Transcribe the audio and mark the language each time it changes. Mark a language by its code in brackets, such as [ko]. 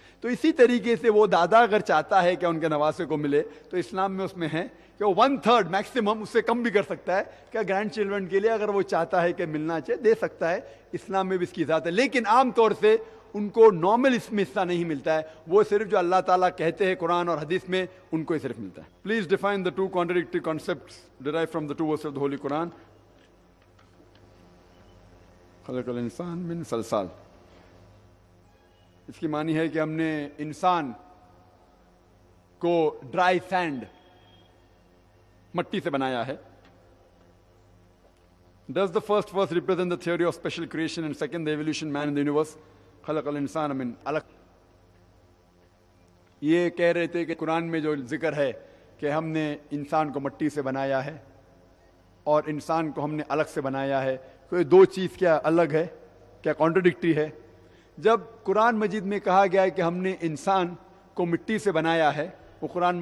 [hi] तो इसी तरीके से वो दादा अगर चाहता है कि उनके नवासे को मिले तो इस्लाम में उसमें है कि वो 1/3 मैक्सिमम, उससे कम भी कर सकता है क्या ग्रैंड चिल्ड्रन के लिए अगर वो चाहता है कि मिलना चाहिए दे सकता है। इस्लाम में भी इसकी इजाजत है, लेकिन आमतौर से उनको नॉर्मल इसमें हिस्सा नहीं मिलता है, वो सिर्फ जो अल्लाह ताला कहते हैं कुरान और हदीस में उनको ही सिर्फ मिलता है। [en] Please define the 2 contradictory concepts derived from the 2 verses of the Holy Quran. [ar] खलक़ल इंसान मिन सलसाल, [hi] इसकी मानी है कि हमने इंसान को ड्राई सैंड मट्टी से बनाया है। [en] Does the first verse represent the theory of special creation and second the evolution man in the universe? [ar] खलक़ल इंसान मिन अलक़। [hi] ये कह रहे थे कि कुरान में जो जिक्र है कि हमने इंसान को मट्टी से बनाया है और इंसान को हमने अलग से बनाया है, तो ये 2 चीज़ क्या अलग है, क्या कॉन्ट्रडिक्टरी है? जब कुरान मजीद में कहा गया है कि हमने इंसान को मिट्टी से बनाया है, वो कुरान